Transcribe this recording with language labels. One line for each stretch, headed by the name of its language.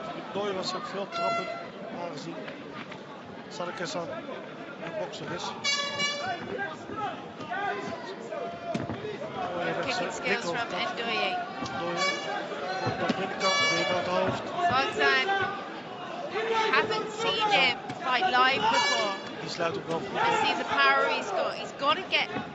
Dutch: Ndoye was ook veel trappen aangezien Sarkissan een bokser is.
English: Kicking skills from Ndoye.
Dutch: Ndoye op de binnenkant, weer naar het hoofd.
English: Hazzar, haven't seen him fight live before.
Dutch: Die sluit ook wel goed.
English: I see the power he's got. He's got to get